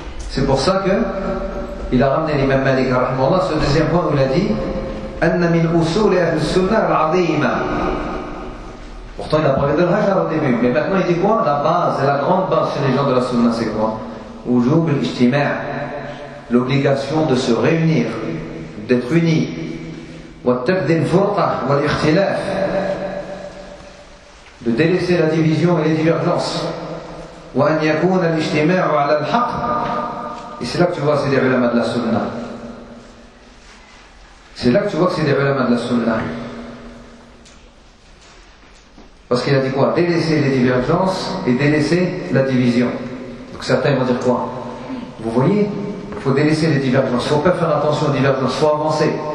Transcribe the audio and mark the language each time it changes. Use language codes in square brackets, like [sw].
[fr] c'est pour ça que il a ramené l'imam Malik rahimahullah ce deuxième point où il a dit [ar] أن من أصول أهل السنة العظيمة. [fr] Pourtant il a parlé de l'Hajar au début, mais maintenant il dit quoi? La base, la grande base chez les gens de la Sunna, c'est quoi? [ar] وجوب الاجتماع, [fr] l'obligation de se réunir, d'être unis. [ar] وتبذل الفرقة والاختلاف, [fr] de délaisser la division et les divergences. [ar] وأن يكون الاجتماع على الحق. [fr] Et c'est là que tu vois, c'est des ulama de la sunna. C'est là que tu vois que c'est des ulama de la sunna. Parce qu'il a dit quoi? Délaisser les divergences et délaisser la division. Donc certains vont dire quoi? Vous voyez, il faut délaisser les divergences. Il ne faut pas faire attention aux divergences, il faut avancer.